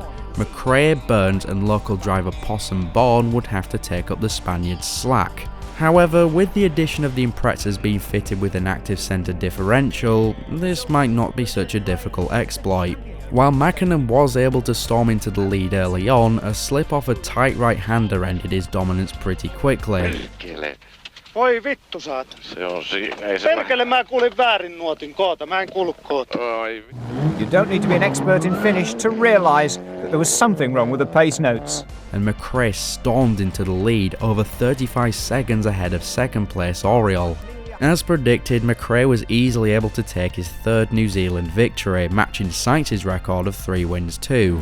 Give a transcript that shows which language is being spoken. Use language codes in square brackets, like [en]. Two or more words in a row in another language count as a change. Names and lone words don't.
[en] Mcrae, Burns and local driver Possum Bourne would have to take up the Spaniard's slack. However, with the addition of the Imprezas being fitted with an active centre differential, this might not be such a difficult exploit. While Kankinen was able to storm into the lead early on, a slip off a tight right-hander ended his dominance pretty quickly. [fi] Oi vittu saat. Se on Perkele mä kuulin väärin nuotin koota, mä en kuullut koota. [en] You don't need to be an expert in Finnish to realise that there was something wrong with the pace notes. And Mcrae stormed into the lead, over 35 seconds ahead of second place Auriol. As predicted, Mcrae was easily able to take his 3rd New Zealand victory, matching Sainz's record of 3 wins too.